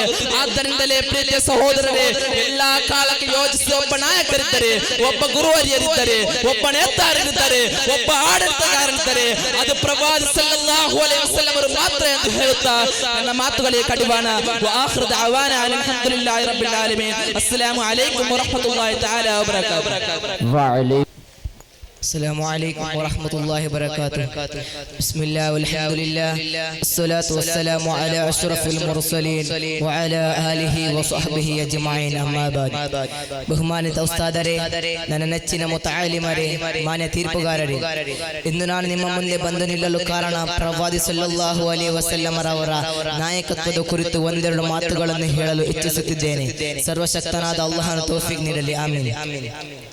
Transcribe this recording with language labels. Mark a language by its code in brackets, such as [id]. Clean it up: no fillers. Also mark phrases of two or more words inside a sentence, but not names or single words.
[kn] ಆದ್ದರಿಂದಲೇ ಪ್ರೀತಿಯ ಸಹೋದರರೇ, ಎಲ್ಲಾ ಕಾಲಕ್ಕೆ ಯೋಜಿಸಿ ಒಬ್ಬ ನಾಯಕರಿದ್ದರೆ, ಒಬ್ಬ ಗುರುವರಿಯರಿದ್ದರೆ, ಒಬ್ಬ ನೇತಾರರಿದ್ದರೆ, ಒಬ್ಬ ಆಡಳಿತಗಾರರಿದ್ದರೆ ಅದು ಪ್ರವಾದಿ [ar] صلى الله عليه وسلم [kn] ಮಾತ್ರ ಎಂದು ಹೇಳುತ್ತಾ ನನ್ನ ಮಾತುಗಳಿಗೆ ಕಡಿವಾಣ. [ar] وآخر دعوانا الحمد لله رب العالمين السلام عليكم ورحمة الله تعالى وبركاته. السلام عليكم ورحمة الله وبركاته. بسم الله والحمد لله الصلاة والسلام على أشرف المرسلين وعلى آله وصحبه أجمعين أما بعد. [kn] ಬಹುಮಾನಿತ ಉಸ್ತಾದರೇ, ನನ್ನ ನೆಚ್ಚಿನ ಮುತಅಲಿಮರೇ, ಮಾನ್ಯ ತೀರ್ಪುಗಾರರೇ, ಇಂದು ನಾನು ನಿಮ್ಮ ಮುಂದೆ ಬಂದು ನಿಲ್ಲಲು ಕಾರಣ ಪ್ರವಾದಿ [ar] صلى الله عليه وسلم [kn] ರವರ ನಾಯಕತ್ವದ ಕುರಿತು ಒಂದೆರಡು ಮಾತುಗಳನ್ನು ಹೇಳಲು ಇಚ್ಛಿಸುತ್ತಿದ್ದೇನೆ. ಸರ್ವಶಕ್ತನಾದ ಅಲ್ಲಾಹನ ತೌಫೀಕ್ ನೀಡಲಿ. ಆಮೀನ್.